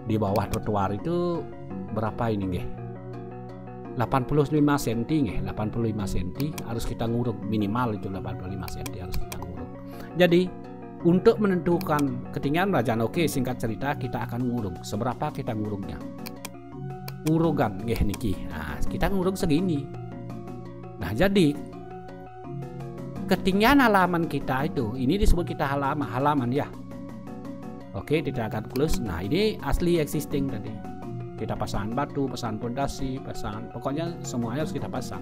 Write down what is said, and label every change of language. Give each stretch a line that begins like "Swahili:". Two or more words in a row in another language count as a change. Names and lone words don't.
Indonesian: di bawah trotoar itu berapa ini nggih? 85 cm nggih, 85 cm harus kita nguruk, minimal itu 85 cm harus kita nguruk. Jadi untuk menentukan ketinggian rajaan, oke, singkat cerita kita akan nguruk. Seberapa kita nguruknya?
Javanese: Ngurugan nggih niki.
Indonesian: Nah, kita nguruk segini. Nah, jadi ketinggian halaman kita itu, ini disebut kita halaman ya. Oke, tidak akan close. Nah, ini asli existing tadi. Kita pasang batu, pasang pondasi, pasang, pokoknya semuanya harus kita pasang.